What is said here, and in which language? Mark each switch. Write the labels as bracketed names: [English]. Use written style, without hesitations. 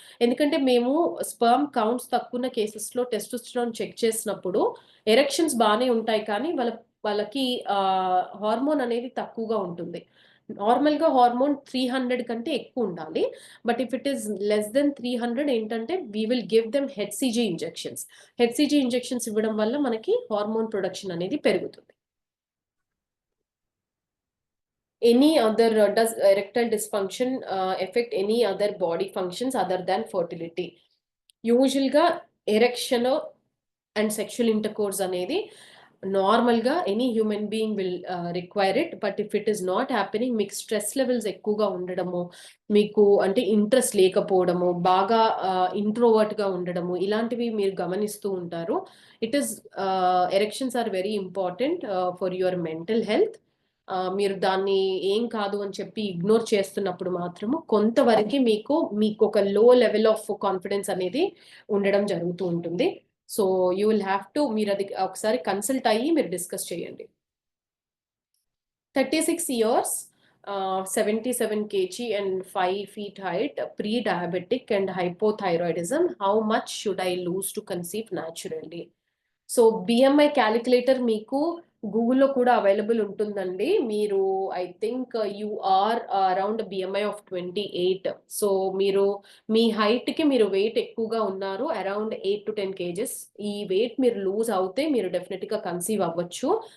[Telugu] ఎందుకంటే మేము sperm counts తక్కువ ఉన్న కేసెస్లో టెస్టోస్టిరాన్ చెక్ చేసినప్పుడు ఎరెక్షన్స్ బాగానే ఉంటాయి, కానీ వాళ్ళకి హార్మోన్ అనేది తక్కువగా ఉంటుంది. నార్మల్గా హార్మోన్ 300 కంటే ఎక్కువ ఉండాలి. [English] But if it is less then 300 ఏంటంటే we will give them HCG injections. [Telugu] HCG injections ఇవ్వడం వల్ల మనకి హార్మోన్ ప్రొడక్షన్ అనేది పెరుగుతుంది. [English] Any other does erectile dysfunction affect any other body functions other than fertility? యూజువల్గా erection and sexual intercourse అనేది నార్మల్గా any human being will require it. But if it is not happening, [Telugu] మీకు stress levels ఎక్కువగా ఉండడము, మీకు అంటే interest లేకపోవడము, బాగా ఇంట్రోవర్ట్గా ఉండడము, ఇలాంటివి మీరు గమనిస్తూ ఉంటారు. [English] It is erections are very important for your mental health. [Telugu] మీరు దాన్ని ఏం కాదు అని చెప్పి ఇగ్నోర్ చేస్తున్నప్పుడు మాత్రము కొంతవరకు మీకు ఒక లో లెవెల్ ఆఫ్ కాన్ఫిడెన్స్ అనేది ఉండడం జరుగుతూ ఉంటుంది. [English] so you will have to, [Telugu] మీరు అది ఒకసారి కన్సల్ట్ అయ్యి మీరు డిస్కస్ చేయండి. [English] 36 years, 77 kg and 5 feet height, pre-diabetic and hypothyroidism. How much should I lose to conceive naturally? [Telugu] So BMI calculator మీకు గూగుల్లో కూడా అవైలబుల్ ఉంటుందండి. [English] మీరు I think you are around BMI of 28. [Telugu] So మీరు మీ హైట్కి మీరు వెయిట్ ఎక్కువగా ఉన్నారు, అరౌండ్ 8 to 10 kgs. ఈ వెయిట్ మీరు లూజ్ అవుతే మీరు డెఫినెట్గా కన్సీవ్ అవ్వచ్చు.